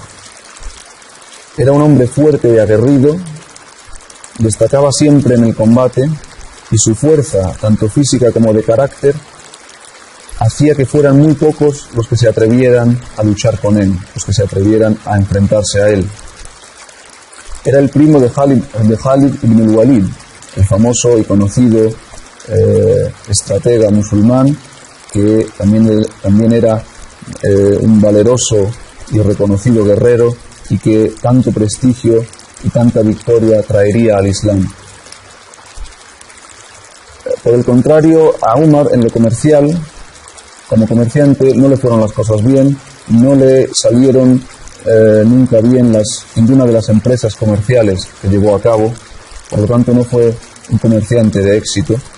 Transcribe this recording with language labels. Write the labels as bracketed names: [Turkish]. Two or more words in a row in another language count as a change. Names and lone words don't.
[Spanish] Era un hombre fuerte y aguerrido, destacaba siempre en el combate, y su fuerza, tanto física como de carácter, hacía que fueran muy pocos los que se atrevieran a luchar con él, los que se atrevieran a enfrentarse a él. Era el primo de Khalid ibn al-Walid, el famoso y conocido estratega musulmán, que también era un valeroso y reconocido guerrero y que tanto prestigio y tanta victoria traería al Islam. Por el contrario, a Umar en lo comercial, como comerciante, no le fueron las cosas bien, no le salieron nunca bien ninguna de las empresas comerciales que llevó a cabo, por lo tanto no fue un comerciante de éxito.